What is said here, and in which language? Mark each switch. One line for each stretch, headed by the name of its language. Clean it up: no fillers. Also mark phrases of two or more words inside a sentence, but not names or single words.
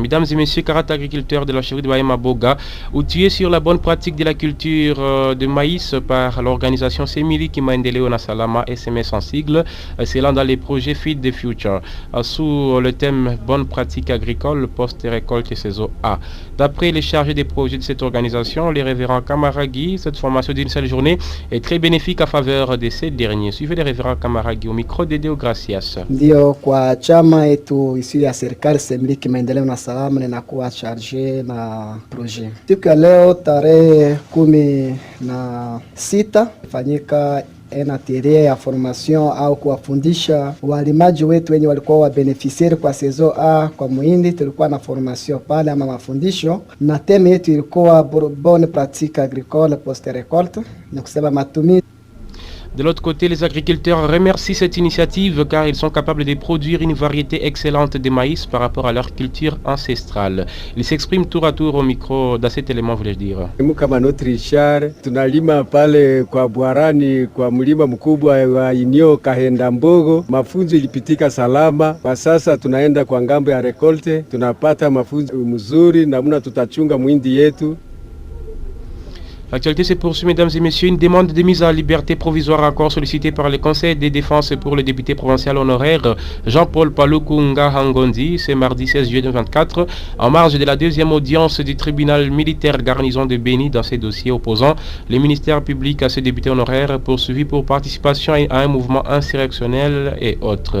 French: Mesdames et messieurs, 40 agriculteurs de la chefferie de Bahema Boga, outillés sur la bonne pratique de la culture de maïs par l'organisation Semili Kimaendeleo Nasalama SMS en sigle, c'est là dans les projets Feed the Future, sous le thème bonne pratique agricole, post-récolte et saison A. D'après les chargés des projets de cette organisation, les révérends Kamaragi, cette formation d'une seule journée est très bénéfique à faveur de ces derniers. Suivez les révérends Kamaragi au micro de Deo Gracias.
Swahili: Kwa chama yetu isiyo ya serikali Semili Kimaendeleo Nasalama ninakuwa charge na projet. Siku ya leo tarehe 16 fanyika atelier ya formation au kuwafundisha walimaji wetu wenye walikuwa wa beneficiaire kwa saison A kwa muhindi. Tulikuwa na formation pale ama mafundisho, na theme yetu ilikuwa
French: bonne pratique agricole post récolte,
Swahili: ni kusema matumizi.
French: De l'autre côté, les agriculteurs remercient cette initiative car ils sont capables de produire une variété excellente de maïs par rapport à leur culture ancestrale. Ils s'expriment tour à tour au micro dans cet élément, voulais-je dire.
Swahili: Kama notre Richard, tunalima pale kwa Bwarani kwa mlima mkubwa wa Inyo Kahenda Mbogo. Mafunzo ilipitika salama. Kwa sasa tunaenda kwa ngambo ya rekolte, tunapata mafunzo mzuri namna tutachunga mwindi yetu.
French: L'actualité se poursuit, mesdames et messieurs. Une demande de mise en liberté provisoire encore sollicitée par le Conseil de défense pour le député provincial honoraire Jean-Paul Palukunga Hangondi ce mardi 16 juillet 2024 en marge de la deuxième audience du tribunal militaire garnison de Béni dans ses dossiers opposant le ministère public à ce député honoraire poursuivi pour participation à un mouvement insurrectionnel et autres.